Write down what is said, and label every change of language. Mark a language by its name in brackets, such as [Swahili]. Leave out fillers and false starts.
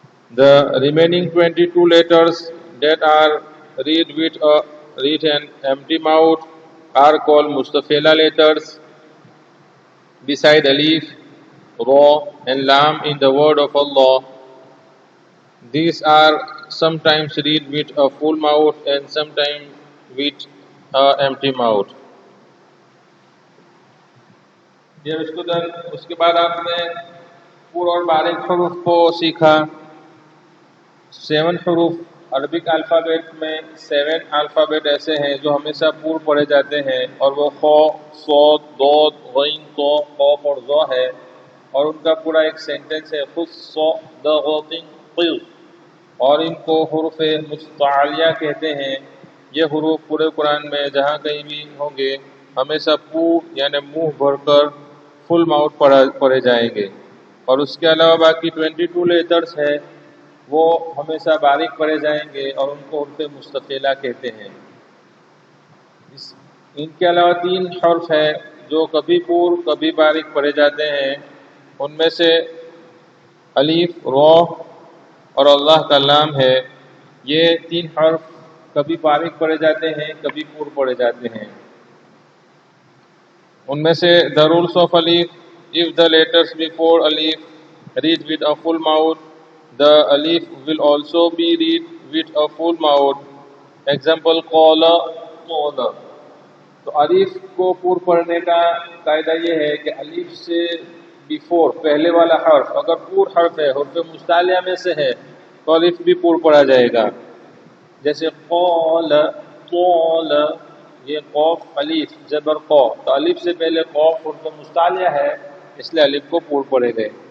[English] The remaining 22 letters that are read an empty mouth are called mustafila letters. Beside alif, ra and lam in the word of Allah, these are sometimes read with a full mouth and sometimes with an empty mouth. Dear student, [Hindi] उसके बाद आपने पूर्ण और बारीक हरूफ को सीखा। 7 हरूफ अरबिक अल्फ़ाबेट में 7 अल्फ़ाबेट ऐसे हैं जो हमेशा पूर्ण पढ़े जाते हैं और वो ख, सौद, दौद, गैन, तो, कौफ और ज़ है और उनका पूरा एक सेंटेंस है खुस्सदगतिन क़िज़ और इनको हुरूफ मुस्तालिया कहते हैं। ये हुरूफ पूरे कुरान में जहाँ कहीं भी होंगे हमेशा पूर्ण यानी मुंह भरकर फुल माउथ पढ़े जाएंगे और उसके अलावा बाकी 22 लेटर्स है वो हमेशा बारीक पढ़े जाएंगे और उनको हुरूफ मुस्तक़िला कहते हैं। इनके अलावा 3 हर्फ है जो कभी पूर्ण कभी बारीक पढ़े जाते हैं, उनमें से अलीफ, रा और अल्लाह का लाम है। ये 3 हर्फ कभी बारीक पढ़े जाते हैं कभी पूर्ण पढ़े जाते हैं। [English] उनमें से the rules of alif, if the letters before alif read with a full mouth, the alif will also be read with a full mouth. Example qala qala। [Hindi] तो अलीफ को पूर्ण पढ़ने का कायदा ये है कि अलीफ से बिफोर पहले वाला हर्फ अगर पूर्ण हर्फ है, हुर्फ मुस्तालिया में से है, तो अलीफ भी पूर्ण पढ़ा जाएगा। जैसे क़ौल क़ौल, ये क़ौफ अलीफ जबर क़ौ, तो अलीफ से पहले क़ौफ हुर्फ मुस्तालिया है इसलिए अलीफ को पूर्ण पढ़े गए।